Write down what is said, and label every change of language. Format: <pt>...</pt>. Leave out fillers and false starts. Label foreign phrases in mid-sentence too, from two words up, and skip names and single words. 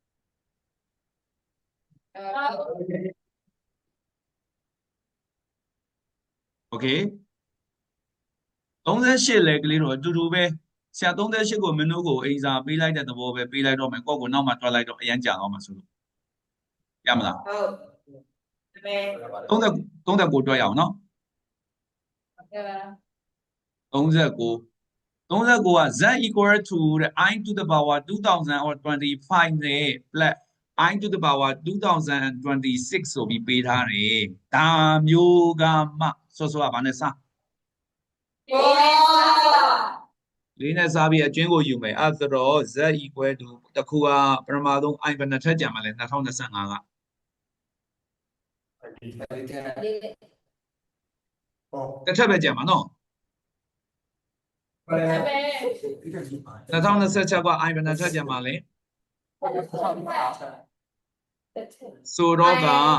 <my>โอเค38 လဲကလေးတော့အတူတူပဲဆရာ38ကိုမင်းတို့ကိုအိမ်စာပေးလိုက်တဲ့သဘောပဲပေးလိုက်တော့မယ်ကိုယ့်ကိုနောက်မှတွက်လိုက်တော့အရန်ကြာသွားမှာဆိုလို့ရမလား ဟုတ်39တွက်ရအောင်နော်39က</my> <en>z equal to</en> <my>တဲ့</my> <en>I to the power 2025</en> <my>နဲ့</my> <en>plus I to the power 2026</en> <my>ဆိုပြီးပေးထားတယ်ဒါမျိုးကမှစောစောကဘာနဲ့စလေးနဲ့စားပြီးအကျွင်းကိုယူမယ်အဲ့ဆိုတော့</my> <en>z equal to</en> <my>တခုကပထမဆုံး I ဘယ်နှစ်ထပ်ကြမှာလဲ2025က တစ်ထပ်ပဲကြမှာနော်2026က I ဘယ်နှစ်ထပ်ကြမှာလဲဆိုတော့က</my>